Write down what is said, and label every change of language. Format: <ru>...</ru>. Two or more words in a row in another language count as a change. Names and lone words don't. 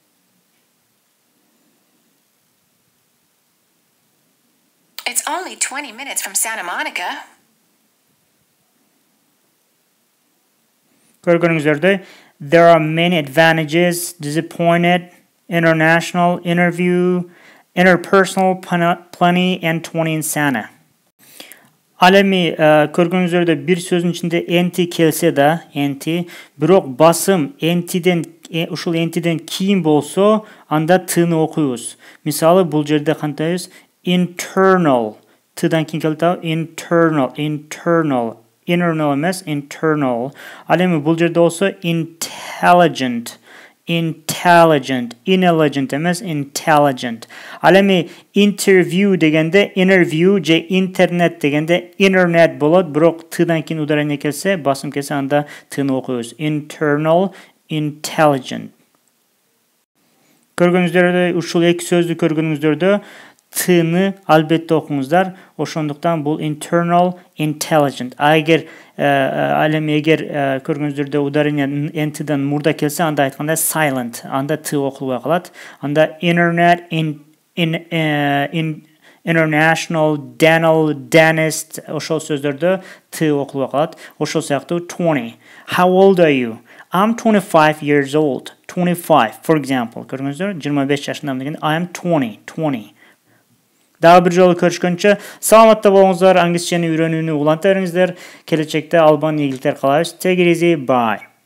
<en>It's only 20 minutes from Santa Monica. Көргөнүңүздөрдө there are many advantages, disappointed, international, interview, interpersonal, plenty, and 20 in Santa.</en> <ky>Ал эми көргөнүңүздөрдө бир сөздүн ичинде NT келсе да, NT, бирок басым NTден ушул энтиден кийин болсо, анда тыны окуйбуз. Мисалы, бул жерде кантайбыз? Internal. Тыдан кийин келет,</ky> <en>internal. Internal эмес, internal.</en> <ky>Ал эми бул жерде болсо intelligent.</ky> <en>Intelligent эмес, intelligent.</en> <ky>Ал эми interview дегенде interview же интернет дегенде internet болот, бирок тыдан кийин ударение келсе, басым келсе, анда тыны окуйбуз.</ky> <en>Internal, intelligent.</en> <ky>Көргөнүңүздөрдөй, ушул эки сөздү көргөнүңүздөрдө тыны албетте окуңуздар. Ошондуктан бул</ky> <en>internal, intelligent.</en> <ky>Ал эми эгер көргөнүздөрдө ударение энтиден мурда келсе, анда айтканда silent, анда ты окулбай калат.</ky> <en>Анда internet, international, dental, dentist,</en> <ky>ошол сөздөрдө ты окулбай калат. Ошол сыяктуу 20.</ky> <en>How old are you? I'm 25 years old. 25, for example.</en> <ky>Көргөнүздөр, 25 жашындамын деген</ky> <en>I am</en> <ky>20. Дагы бир жолу көрүшкөнчө, саламатта болуңуздар, англисчени үйрөнүүнү уланта бериңиздер. Келечекте албан ийгиликтер каалайбыз.</ky> <en>Take it easy, bye.</en>